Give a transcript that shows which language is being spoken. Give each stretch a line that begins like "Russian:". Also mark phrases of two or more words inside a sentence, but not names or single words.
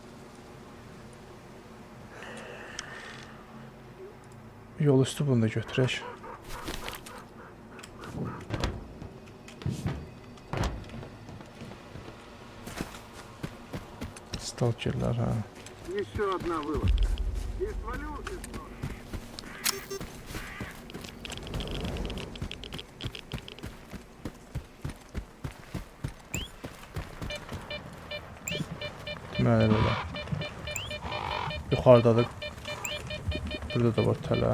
Azerbaijani: Yol üstü bunu da götürək. Stalkerlər, hə.
Russian: Еще одна вылазка. И свалился снова.
Azerbaijani: Deməli belə. Yuxarıdadır. Burada da var tələ.